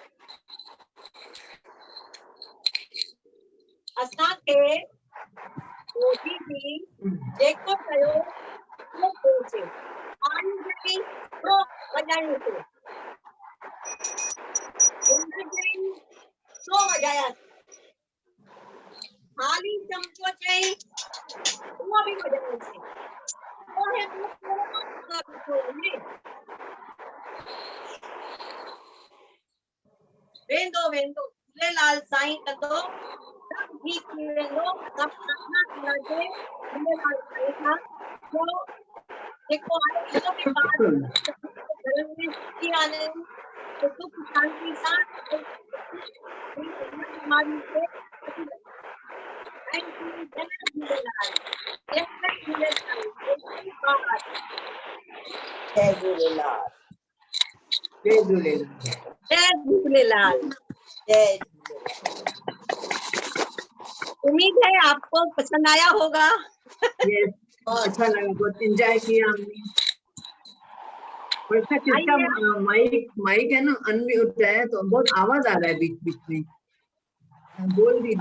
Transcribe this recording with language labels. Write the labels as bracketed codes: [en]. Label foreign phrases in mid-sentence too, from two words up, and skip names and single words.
[sd] असांखे मोदी जी जेको कयो उहो कयोसीं, पाणी जी छो वॼायोसीं, जिंदगी छो वॼायासीं, थाली चमचो चई उहो बि वॼायोसीं। पोइ वेंदो वेंदो झूलेलाल साईं कंदो, सब ठीक थी वेंदो। सब प्रार्थना करिजे झूलेलाल साईं खां, जो जेको आहे इहो बि ॿार घर में सुखी आने, तो सुख शांति सां बीमारी से बची रहे। [en] Thank you, [sd] जय झूलेलाल, जय झूलेलाल, जय झूलेलाल। जय झूलेलाल। जय झूलेलाल। जय [hi] उम्मीद है आपको पसंद आया होगा। यस, अच्छा लगा, बहुत एंजॉय किया हमने। और इसका किसका माइक माइक है ना अनम्यूट है, तो बहुत आवाज आ रहा है बीच बीच में। बोल दीजिए